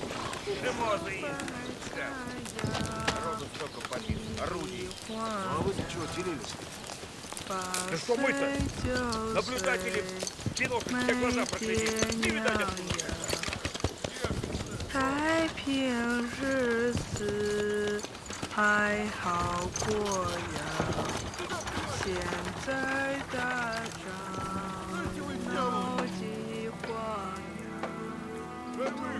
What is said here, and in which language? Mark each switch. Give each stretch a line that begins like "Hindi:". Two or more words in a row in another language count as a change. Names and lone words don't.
Russian: Шимозы есть. Народу столько побит. Орудий. Ну а вы чего делились? Да что мы-то? Наблюдатели в бинокль все глаза проглядели. Не видать откуда.
Chinese: 太平日子还好过呀，现在打仗闹饥荒呀。